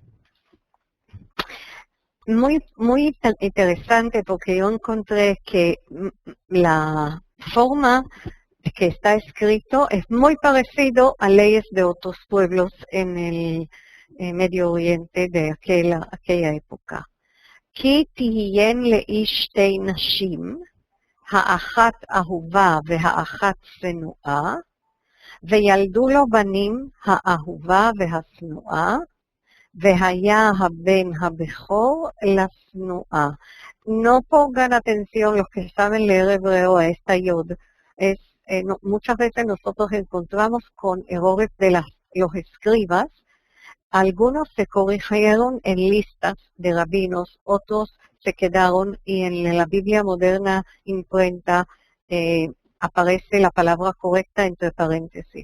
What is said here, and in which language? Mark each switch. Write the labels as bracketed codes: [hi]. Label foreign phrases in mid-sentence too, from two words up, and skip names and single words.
[es] Muy interesante, porque yo encontré que la forma que está escrito es muy parecido a leyes de otros pueblos en el Medio Oriente de aquella época. [he] כי תהיין לאיש שתי נשים, האחת אהובה והאחת שנואה, וילדו לו בנים האהובה והשנואה, והיה הבן הבכור לשנואה. [es] No pongan atención los que saben leer hebreo a esta yod. Muchas veces nosotros encontramos con errores de los escribas. Algunos se corrigieron en listas de rabinos, otros se quedaron, y en la Biblia moderna imprenta aparece la palabra correcta entre paréntesis.